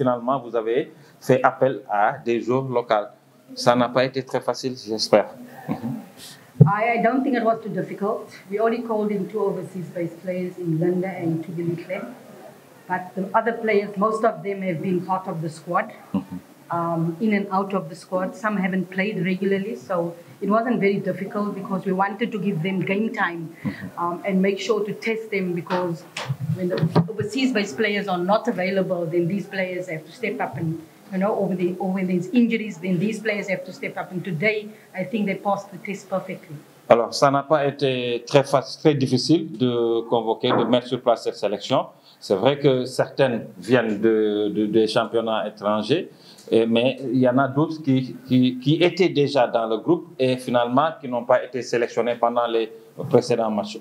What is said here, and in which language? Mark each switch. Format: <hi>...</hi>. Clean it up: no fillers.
<fr>Finalement, vous avez fait appel à des joueurs locaux. Ça n'a pas été très facile, j'espère.</fr> <en>I don't think it was too difficult. We only called in 2 overseas-based players in Linda and Tubilikle. But the other players, most of them have been part of the squad, in and out of the squad. Some haven't played regularly, so it wasn't very difficult because we wanted to give them game time and make sure to test them, because when the overseas-based players are not available, then these players have to step up and, over these injuries, then these players have to step up. And today, I think they passed the test perfectly.</en> <fr>Alors, ça n'a pas été très difficile de convoquer, de mettre sur place cette sélection. C'est vrai que certaines viennent des championnats étrangers, mais il y en a d'autres qui étaient déjà dans le groupe et finalement qui n'ont pas été sélectionnés pendant les précédents matchs.</fr>